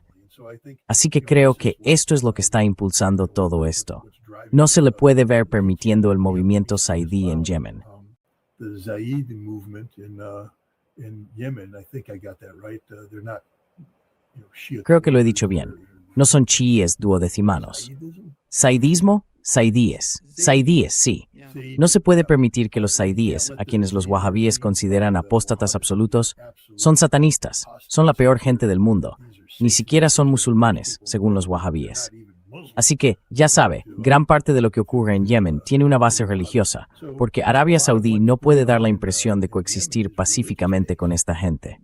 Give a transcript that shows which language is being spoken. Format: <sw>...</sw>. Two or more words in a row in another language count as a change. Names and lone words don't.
<es>Así que creo que esto es lo que está impulsando todo esto. No se le puede ver permitiendo el movimiento zaidí en Yemen. Creo que lo he dicho bien. No son chiíes duodecimanos. ¿Zaidismo? Zaidíes. Zaidíes, sí. No se puede permitir que los zaidíes, a quienes los wahabíes consideran apóstatas absolutos, son satanistas, son la peor gente del mundo. Ni siquiera son musulmanes, según los wahabíes. Así que, ya sabe, gran parte de lo que ocurre en Yemen tiene una base religiosa, porque Arabia Saudí no puede dar la impresión de coexistir pacíficamente con esta gente.</es>